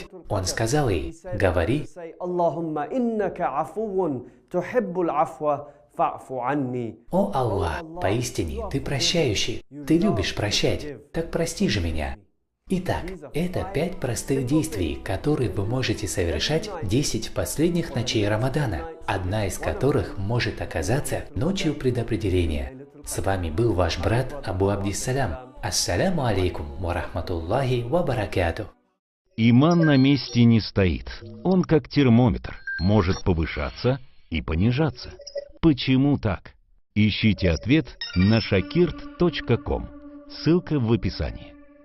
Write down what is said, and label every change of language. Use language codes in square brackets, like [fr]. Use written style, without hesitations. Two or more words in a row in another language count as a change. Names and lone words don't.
[ru] Он сказал ей: «Говори: О Аллах, поистине Ты прощающий, Ты любишь прощать, так прости же меня». Итак, это 5 простых действий, которые вы можете совершать 10 последних ночей Рамадана, одна из которых может оказаться ночью предопределения. С вами был ваш брат Абу Абдиссалям. [ar] السلام عليكم ورحمة الله وبركاته. [ru] Иман на месте не стоит. Он как термометр, может повышаться и понижаться. Почему так? Ищите ответ на shakirt.com. Ссылка в описании.